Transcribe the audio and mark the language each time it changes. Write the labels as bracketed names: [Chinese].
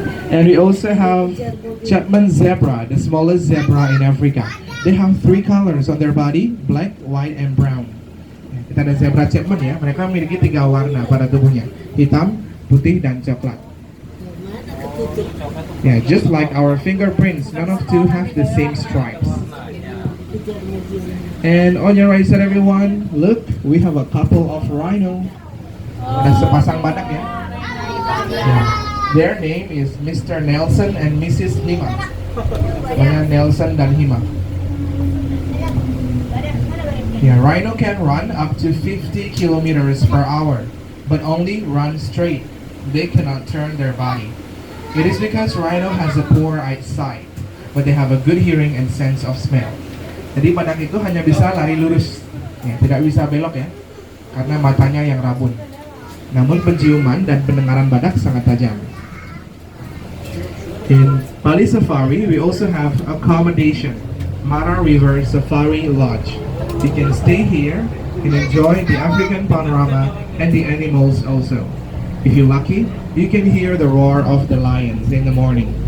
[English] And we also have Chapman zebra, the smallest zebra in Africa. They have 3 colors on their body, black, white, and brown. [Indonesian] Kita ada zebra Chapman ya, mereka memiliki 3 warna pada tubuhnya, hitam, putih, dan coklat. Mana ketutup? [English] Yeah, just like our fingerprints, none of 2 have the same stripes. [Indonesian] Kejar mobil. [English] And on your right side, everyone, look, we have a couple of rhino. [Indonesian] Ada sepasang badak ya. [English] Yeah. Their name is Mr. [Indonesian] Nelson and Mrs. Hima. Namanya Nelson dan Hima. [English] Yeah, rhino can run up to 50 kilometers per hour, but only run straight. They cannot turn their body. It is because rhino has a poor eyesight, but they have a good hearing and sense of smell. [Indonesian] Jadi badak itu hanya bisa lari lurus, ya, tidak bisa belok ya, karena matanya yang rabun. Namun penciuman dan pendengaran badak sangat tajam. [English] In Bali Safari, we also have accommodation, Mara River Safari Lodge. You can stay here and enjoy the African panorama and the animals also. If you're lucky, you can hear the roar of the lions in the morning.